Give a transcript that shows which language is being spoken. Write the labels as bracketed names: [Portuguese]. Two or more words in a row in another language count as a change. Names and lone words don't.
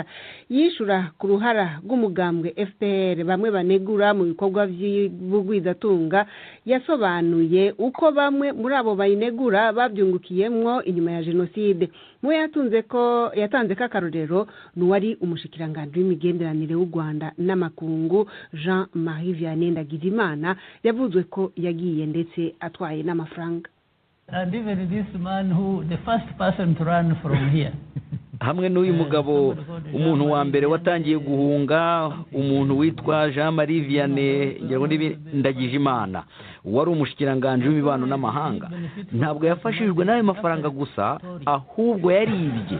[Rundi] Yishura ku ruhara rw'umugambwe FPR bamwe banegura mu bikorwa vy'ubugwizatunga, yasobanuye uko bamwe muri abo bayinegura babyungukiyemwo inyuma ya jenoside. Mu yatanze ko akarorero nuwari umushikiranganje w'imigenderanire w'u Rwanda n'amakungu Jean-Marie Vianney Ndagijimana yavuzwe ko yagiye ndetse atwaye n'amafaranga. [English] And even this man who the first person to run from here. [Kinyarwanda] Hamwe n'uyu mugabo umuntu wa mbere watangiye guhunga, umuntu witwa Jean-Marie Vianney Ndagijimana wari umushikiranganje w'imibano n'amahanga, ntabwo yafashijwe n'ayo mafaranga gusa, ahubwo yaribye.